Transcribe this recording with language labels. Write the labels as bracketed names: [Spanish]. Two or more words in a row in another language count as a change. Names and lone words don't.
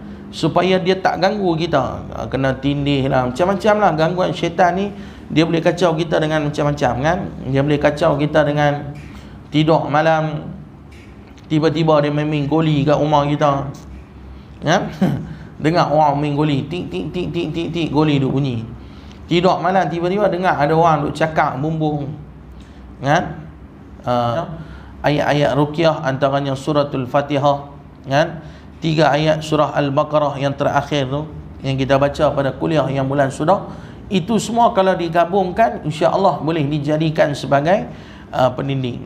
[Malay] Supaya dia tak ganggu kita. Kena tindih lah, macam-macam lah. Gangguan syaitan ni dia boleh kacau kita dengan macam-macam. Kan? Dia boleh kacau kita dengan tidur malam, tiba-tiba dia main goli kat rumah kita. Kan? Dengar orang main goli, tik tik tik tik tik tik, goli duk bunyi. Tidur malam tiba-tiba dengar ada orang duk cakap bumbung. Kan? Ayat-ayat ruqyah antaranya suratul Fatihah. Kan? 3 ayat surah Al-Baqarah yang terakhir tu yang kita baca pada kuliah yang bulan sudah, itu semua kalau digabungkan [Arabic] insya-Allah [Malay] boleh dijadikan sebagai pendinding.